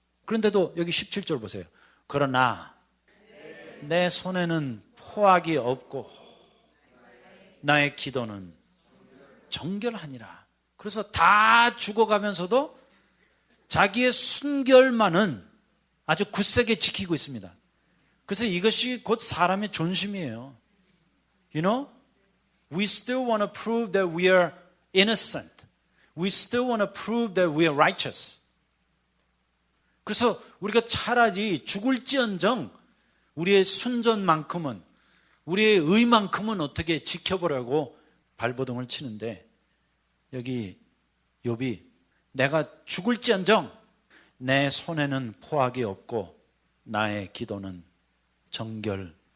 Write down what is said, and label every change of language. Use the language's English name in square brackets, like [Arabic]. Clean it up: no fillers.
[Korean] 그런데도 여기 17절 보세요. 그러나 내 손에는 포악이 없고 나의 기도는 정결하니라. 그래서 다 죽어가면서도 자기의 순결만은 아주 굳세게 지키고 있습니다. 그래서 이것이 곧 사람의 존심이에요. [English] You know, we still want to prove that we are innocent. We still want to prove that we are righteous. [Korean] 그래서 우리가 차라리 죽을지언정 우리의 순전만큼은 우리의 의만큼은 어떻게 지켜보려고 발버둥을 치는데 여기 욥이 내가 죽을지언정 내 손에는 포악이 없고 나의 기도는 정결하니라.